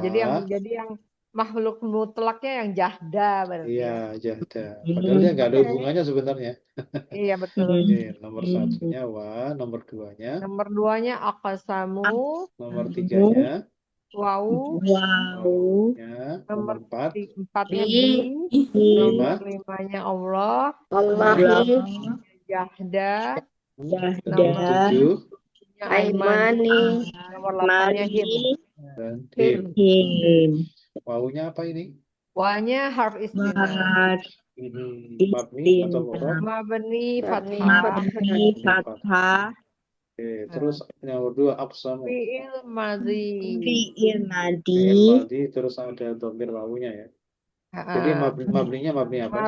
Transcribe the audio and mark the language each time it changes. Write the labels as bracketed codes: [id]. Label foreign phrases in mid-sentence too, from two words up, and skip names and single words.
[id] Jadi yang makhluk mutlaknya yang jahda berarti ya. Iya, jahda. Padahal dia nggak ada hubungannya sebenarnya. Iya, betul. Oke, nomor 1-nya wa, nomor 2-nya, Nomor 2-nya aqsamu, nomor 3-nya, wau, Wow. ya, nomor nomor 4, 4-nya Bi. bi, nomor 5, 5-nya Allah, Allahi. jahda, Jahda. nomor 7-nya Aimani. nomor 8-nya him. dan him. Him. Wawunya apa ini? Wa-nya [ar] حرف استئناف. Mat. [id] Ini mabni atau mudhaf? [ar] مبني فتحة. مبني فتحة. [id] Oke, terus yang kedua aqsamu. [ar] فعل ماضي. [id] Fi'il Fi'il madi. madhi terus ada dhamir wawunya ya. Jadi mabninya mabni apa?